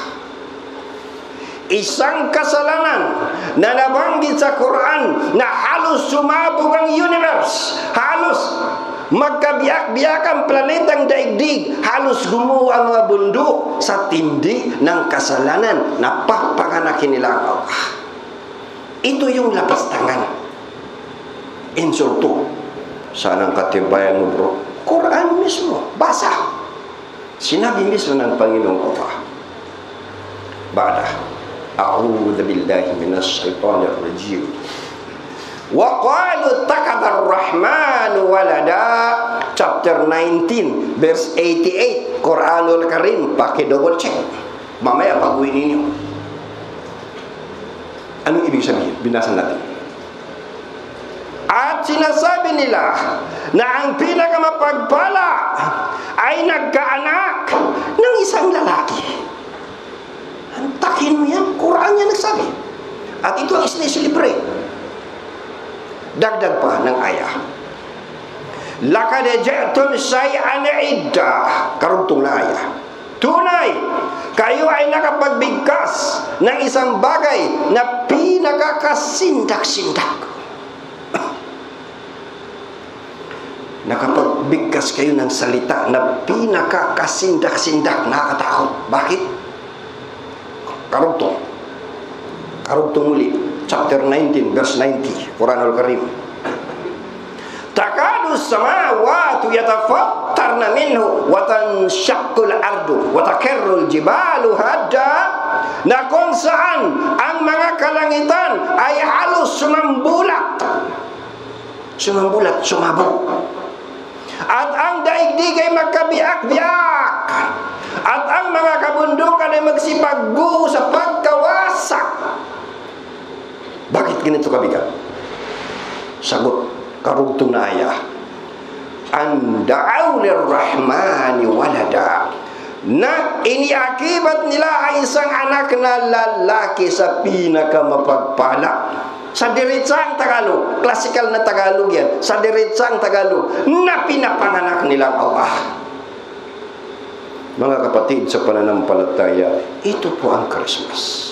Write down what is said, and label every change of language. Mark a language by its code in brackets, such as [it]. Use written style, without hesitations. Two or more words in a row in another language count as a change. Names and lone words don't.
[tl] Isang kasalanan na nabanggit sa Quran na halos sumabog ang universe, halos magkabiyak-biyak ang planetang daigdig, halos gumuho ang mga bundok sa tindi ng kasalanan na papanganakin nila ang Allah. Ito yung lapastangan. Insulto. Saan ang katibayan mo, bro? Quran mismo. Basa. Sinabi mismo ng Panginoong Allah. Bada. [ar] أعوذ بالله من الشيطان الرجيم. وقالوا اتخذ الرحمن ولدا. [en] Chapter 19, verse 88. [tl] Quranul Karim. Paki-double check. Mamaya pag-uwi ninyo. Anong ibig sabihin? Binasan natin. At sinasabi nila na ang pinakamapagpala ay nagkaanak ng isang lalaki. Antakin mo yan, Quran yan nagsabi. At ito ang sineselebrate. Dagdag pa ng ayah. [ar] لقد جئتم شيئا إدا. [tl] Karugtong na ayah. Tunay, kayo ay nakapagbigkas ng isang bagay na pinakakasindak-sindak. Nakapagbigkas kayo ng salita na pinakakasindak-sindak. Nakakatakot. Bakit? Karugtong. Karugtong muli. [en] Chapter 19, verse 90. [tl] Quranul Karim. [ar] تكاد السماوات يتفطرن منه وتنشق الأرض وتخر الجبال هدا, [tl] na kung saan ang mga kalangitan ay halos sumambulat, sumabog, at ang daigdig ay magkabiyak-biyak, at ang mga kabundukan ay magsipagguho sa pagkawasak. Bakit ganito kabigat? Sagot, karugtong na ayah. [ar] أن دعوا للرحمن ولدا, [tl] na iniakibat nila ay isang anak na lalaki sa pinakamapagpala. Sa diretsang Tagalog, classical na Tagalog yan, sa diretsang Tagalog, na pinapanganak nilang Allah. Mga kapatid sa pananampalataya, ito po ang Christmas.